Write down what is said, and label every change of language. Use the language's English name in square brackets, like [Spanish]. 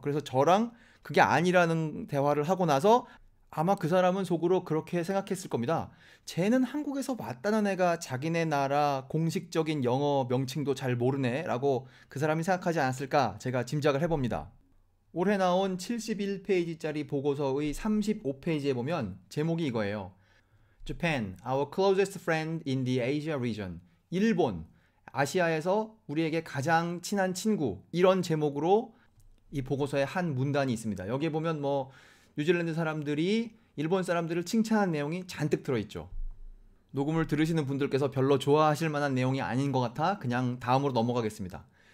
[Korean] 그래서 저랑 그게 아니라는 대화를 하고 나서 아마 그 사람은 속으로 그렇게 생각했을 겁니다. 쟤는 한국에서 왔다는 애가 자기네 나라 공식적인 영어 명칭도 잘 모르네 라고 그 사람이 생각하지 않았을까 제가 짐작을 해봅니다. 올해 나온 71페이지짜리 보고서의 35페이지에 보면 제목이 이거예요. [English] Japan, our closest friend in the Asia region. [Korean] 일본, 아시아에서 우리에게 가장 친한 친구. 이런 제목으로 이 보고서에 한 문단이 있습니다. 여기에 보면 뭐 뉴질랜드 사람들이 일본 사람들을 칭찬한 내용이 잔뜩 들어있죠. 녹음을 들으시는 분들께서 별로 좋아하실 만한 내용이 아닌 것 같아 그냥 다음으로 넘어가겠습니다.